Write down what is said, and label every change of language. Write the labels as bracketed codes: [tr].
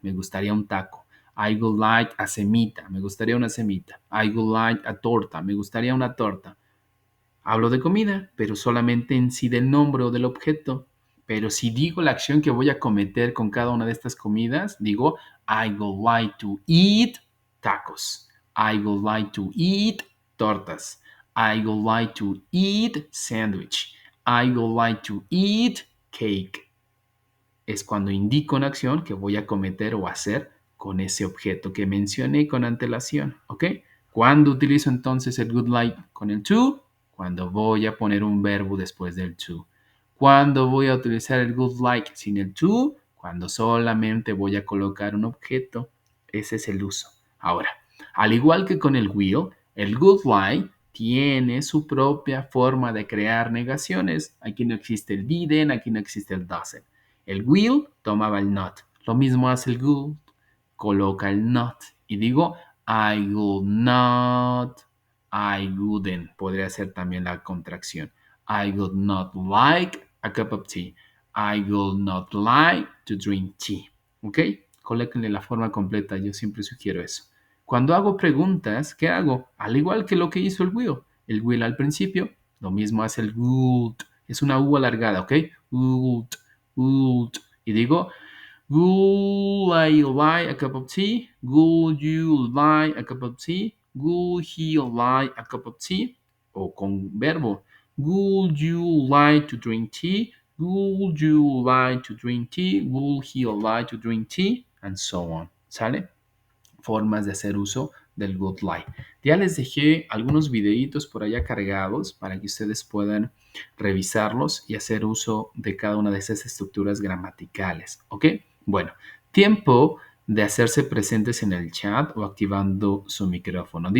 [es] Me gustaría un taco. [en] I would like a semita. [es] Me gustaría una semita. [en] I would like a torta. [es] Me gustaría una torta. Hablo de comida, pero solamente en sí del nombre o del objeto. Pero si digo la acción que voy a cometer con cada una de estas comidas, digo, [en] I would like to eat tacos. I would like to eat tortas. I would like to eat sandwich. I would like to eat cake. [es] Es cuando indico una acción que voy a cometer o hacer con ese objeto que mencioné con antelación, ¿ok? ¿Cuándo utilizo entonces el would like con el to? Cuando voy a poner un verbo después del to. ¿Cuándo voy a utilizar el would like sin el to? Cuando solamente voy a colocar un objeto. Ese es el uso. Ahora, al igual que con el would like tiene su propia forma de crear negaciones. Aquí no existe el didn't, aquí no existe el doesn't. El will tomaba el not. Lo mismo hace el would, coloca el not. Y digo, [en] I would not, I wouldn't. [es] Podría ser también la contracción. [en] I would not like a cup of tea. I would not like to drink tea. [es] ¿Ok? Colóquenle la forma completa. Yo siempre sugiero eso. Cuando hago preguntas, ¿qué hago? Al igual que lo que hizo el will. El will al principio, lo mismo hace el would. Es una U alargada, ¿ok? [en] Would, would. [es] Y digo, [en] would I like a cup of tea? Would you like a cup of tea? Would he like a cup of tea? [es] O con verbo. [en] Would you like to drink tea? Would you like to drink tea? Would he like to drink tea? And so on. [es] ¿Sale? Formas de hacer uso del would like. Ya les dejé algunos videitos por allá cargados para que ustedes puedan revisarlos y hacer uso de cada una de esas estructuras gramaticales. ¿Ok? Bueno, tiempo de hacerse presentes en el chat o activando su micrófono.